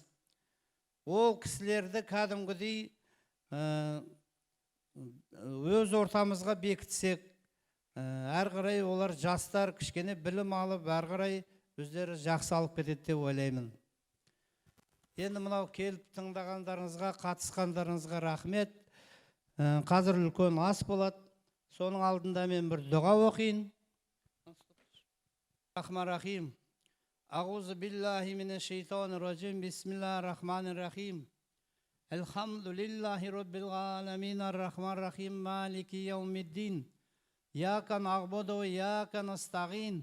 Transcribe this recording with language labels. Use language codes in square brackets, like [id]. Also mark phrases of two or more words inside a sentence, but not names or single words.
[kk] Ол кісілерді кәдімгідей өз ортамызға бекітсек, әр қарай олар жастар кішкене білім алып, әр қарай өздері жақсы алып кетеді деп ойлаймын. Енді мынау келіп тыңдағандарыңызға, қатысқандарыңызға рахмет. Қазір үлкен ас болады. Соның алдында мен бір дұға оқиын. [ar] رحمن رحيم. أعوذ بالله من الشيطان الرجيم. بسم الله الرحمن الرحيم الحمد لله رب العالمين الرحمن الرحيم مالك يوم الدين. إياك نعبد وإياك نستعين.